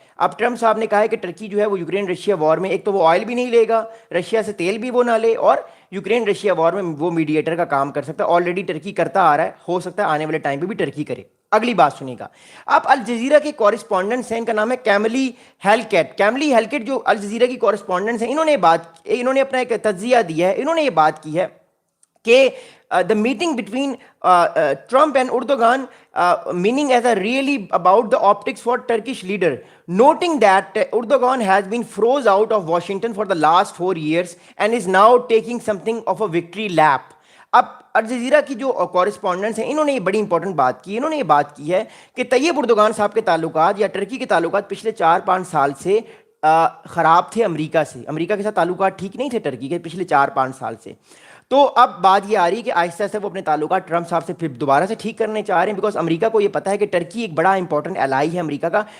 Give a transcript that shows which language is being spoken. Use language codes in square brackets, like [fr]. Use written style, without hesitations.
[ur] اب ٹرمپ صاحب نے کہا ہے کہ ٹرکی جو ہے وہ یوکرین رشیا وار میں ایک تو وہ آئل بھی نہیں لے گا, رشیا سے تیل بھی وہ نہ لے, اور یوکرین رشیا وار میں وہ میڈیٹر کا کام کر سکتا ہے. آلریڈی ٹرکی کرتا آ رہا ہے, ہو سکتا ہے آنے والے ٹائم پہ بھی ٹرکی کرے. اگلی بات سنیے گا. اب الجزیرہ کے کورسپونڈنٹس ہیں, ان کا نام ہے کیملی ہیلکٹ جو الجزیرہ کی کورسپونڈنٹس ہیں, انہوں نے اپنا ایک تجزیہ دیا ہے. انہوں نے یہ بات کی ہے کہ [en] the meeting between Trump and Erdogan meaning as a really about the optics for Turkish leader, noting that Erdogan has been froze out of Washington for the last 4 years and is now taking something of a victory lap. [ur] اب Al Jazeera کی جو correspondents ہیں انہوں نے یہ بڑی important بات کی. انہوں نے یہ بات کی ہے کہ طیب اردوغان صاحب کے تعلقات یا ٹرکی کے تعلقات پچھلے 4-5 سال سے خراب تھے امریکہ سے. امریکہ کے ساتھ تعلقات ٹھیک نہیں تھے ٹرکی کے پچھلے 4-5 سال سے. تو اب بات یہ آ رہی ہے کہ آہستہ آہستہ وہ اپنے تعلقات ٹرمپ صاحب سے پھر دوبارہ سے ٹھیک کرنے چاہ رہے ہیں, بیکاز امریکہ کو یہ پتا ہے کہ ٹرکی ایک بڑا امپورٹنٹ الائی ہے امریکہ کا.